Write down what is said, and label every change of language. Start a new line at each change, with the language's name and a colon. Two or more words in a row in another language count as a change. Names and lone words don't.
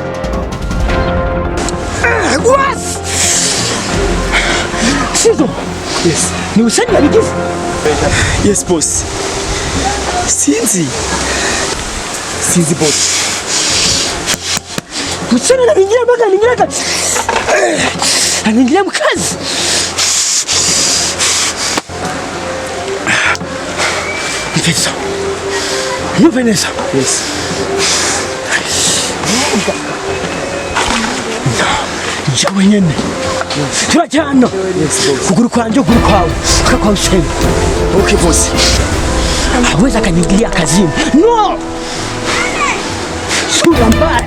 English: What? Sizo, Yes.
Rundi: Ni Hussein yabigize?
English: Yes boss. Sinzi boss.
Swahili: Hussein anaingia mpaka anaingia mkazi. Vanessa.
English: Yes.
Rundi: Jawe nyene. Turajyana. Kuguru kwanje kuguru kwawe.
Swahili: Kwa Hussein.
English: Okay boss.
Swahili: Hawezi akaniingilia kazini. No! Sura mbaya.